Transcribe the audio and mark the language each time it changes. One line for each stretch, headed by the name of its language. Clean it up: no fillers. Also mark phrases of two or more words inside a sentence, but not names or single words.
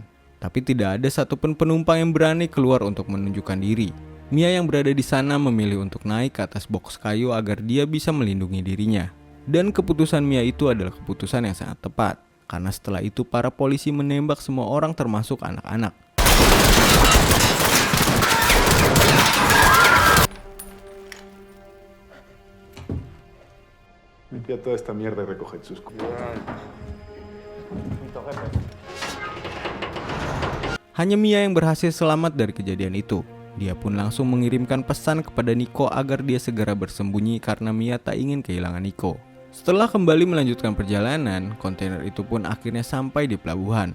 Indonesian: Tapi tidak ada satupun penumpang yang berani keluar untuk menunjukkan diri. Mia yang berada di sana memilih untuk naik ke atas boks kayu agar dia bisa melindungi dirinya. Dan keputusan Mia itu adalah keputusan yang sangat tepat. Karena setelah itu para polisi menembak semua orang termasuk anak-anak.
Spanish: Limpia toda esta mierda y recoge sus cosas.
Indonesian: Hanya Mia yang berhasil selamat dari kejadian itu. Dia pun langsung mengirimkan pesan kepada Nico agar dia segera bersembunyi karena Mia tak ingin kehilangan Nico. Setelah kembali melanjutkan perjalanan, kontainer itu pun akhirnya sampai di pelabuhan.